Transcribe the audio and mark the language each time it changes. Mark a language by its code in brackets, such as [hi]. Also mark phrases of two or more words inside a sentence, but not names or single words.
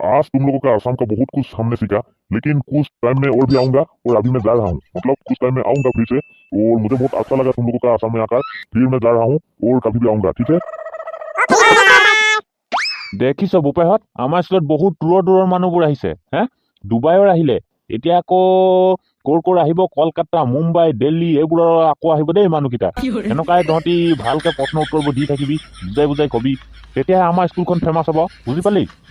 [hi] तुम लोगों का आसाम का बहुत कुछ हमने सीखा, लेकिन कुछ टाइम में और भी आऊंगा और अभी मैं जा रहा हूँ, मतलब कुछ टाइम में आऊंगा फिर से। और मुझे बहुत अच्छा लगा तुम लोगों का आसाम में आकर, फिर मैं जा रहा हूँ और कभी भी आऊंगा, ठीक है? [as] দেখিছ বোপাইহঁত আমাৰ স্কুলত বহুত দূৰৰ মানুহবোৰ আহিছে হে ডুবাইৰ আহিলে এতিয়া আকৌ ক'ৰ আহিব কলকাতা মুম্বাই দিল্লী এইবোৰৰ আকৌ আহিব দেই মানুহকেইটা এনেকুৱাই তহঁতি ভালকে প্ৰশ্ন উত্তৰবোৰ দি থাকিবি বুজাই কবি তেতিয়াহে আমাৰ স্কুলখন ফেমাছ হ'ব বুজি পালি